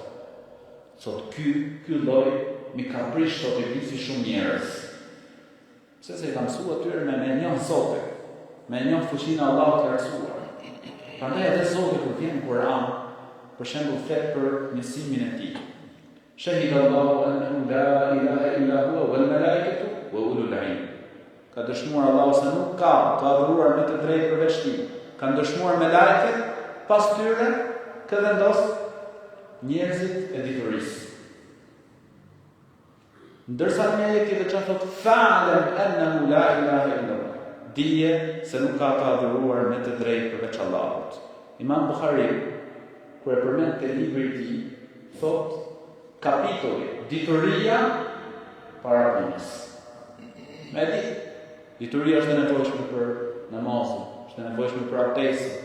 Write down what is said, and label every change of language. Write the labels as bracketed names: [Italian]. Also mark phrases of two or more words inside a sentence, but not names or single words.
[Albanian] Thot, ky lloj mi ka prish thot iblisi shumë njerëz. Pse se i ka mësuar atyre me njoh Zotin, me njoh fuqinë e Allahut të Lartësuar. Prandaj edhe Zoti kur vjen në Kur'an, për shembull flet për njësimin e tij. [Arabic] شهد الله أنه لا إله إلا هو والملائكة وأولو العلم. [Albanian] Ka dëshmuar Allahu se nuk ka të adhuruar me të drejtë përveç tij. Ka dëshmuar me lajket, pas tyre ka vendos njerëzit e diturisë. Ndërsa në një tjetër që thot [Arabic] فاعلم أنه لا إله إلا هو. [Albanian] Dije se nuk ka të adhuruar me të drejtë përveç Allahut. Imam Buhari kur e përmend te libri i tij, thot kapitulli dituria para punës. Me di, dituria është e nevojshme për namazin, është e nevojshme për abdestin.